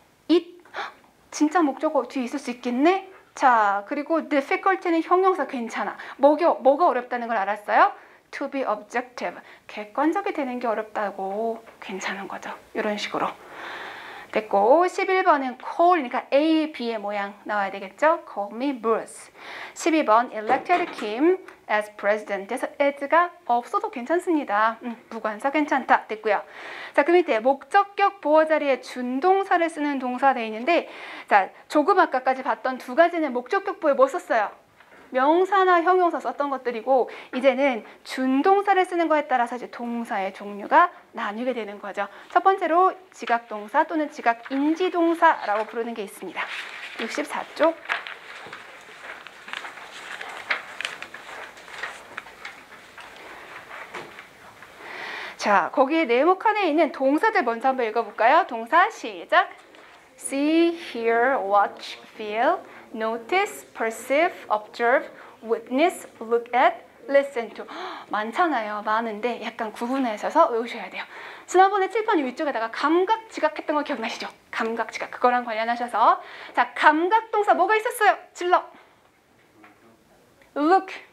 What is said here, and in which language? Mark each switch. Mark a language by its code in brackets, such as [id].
[ko] it, 진짜 목적어 뒤에 있을 수 있겠네? 자, 그리고 difficulty는 형용사 괜찮아. 뭐가 어렵다는 걸 알았어요? [en] to be objective, [ko] 객관적이 되는 게 어렵다고. 괜찮은 거죠. 이런 식으로. 됐고, 11번은 call, 그러니까 A, B의 모양 나와야 되겠죠? [en] Call me Bruce. 12번 elected Kim as president. [ko] 그래서 as가 없어도 괜찮습니다. 무관사 괜찮다. 됐고요. 자, 그 밑에 목적격 보어 자리에 준동사를 쓰는 동사 돼 있는데, 자, 조금 아까까지 봤던 두 가지는 목적격 보어에 뭐 썼어요? 명사나 형용사 썼던 것들이고, 이제는 준동사를 쓰는 거에 따라서 이제 동사의 종류가 나뉘게 되는 거죠. 첫 번째로 지각동사 또는 지각인지동사라고 부르는 게 있습니다. 64쪽. 자, 거기에 네모 칸에 있는 동사들 먼저 한번 읽어볼까요? 동사 시작. [en] See, hear, watch, feel, notice, perceive, observe, witness, look at, listen to. [ko] 많잖아요. 많은데 약간 구분하셔서 외우셔야 돼요. 지난번에 칠판 위쪽에다가 감각, 지각했던 거 기억나시죠? 감각, 지각. 그거랑 관련하셔서. 자, 감각 동사 뭐가 있었어요? 질러. look,